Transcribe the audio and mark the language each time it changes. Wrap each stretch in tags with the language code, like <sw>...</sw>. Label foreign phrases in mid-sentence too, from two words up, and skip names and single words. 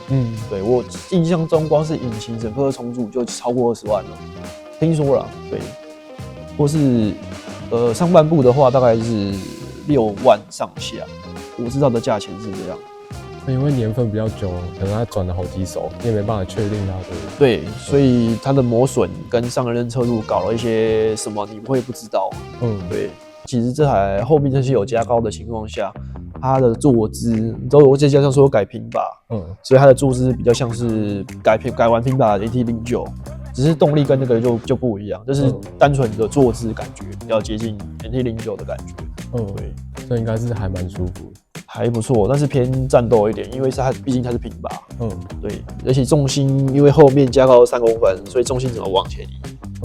<zh>對，我印象中光是引擎整個重組就超過20萬了，聽說了。對，或是上半部的話，大概是6萬上下，我知道的價錢是這樣。因為年份比較久，可能他轉了好幾手，你也沒辦法確定它的。對，所以它的磨損跟上一任車主搞了一些什麼，你会不知道。对。其實這台後面這些有加高的情況下，它的坐姿，你知道我再加上說改平把，所以它的坐姿比較像是改完平把的 AT09，只是動力跟那個就不一樣，就是單純的坐姿感覺比較接近 AT09的感覺。对，所以應該是還蠻舒服。還不錯，但是偏戰鬥一點，因為畢竟它是平把。對，而且重心因為後面加高了3公分，所以重心怎麼往前移？</zh>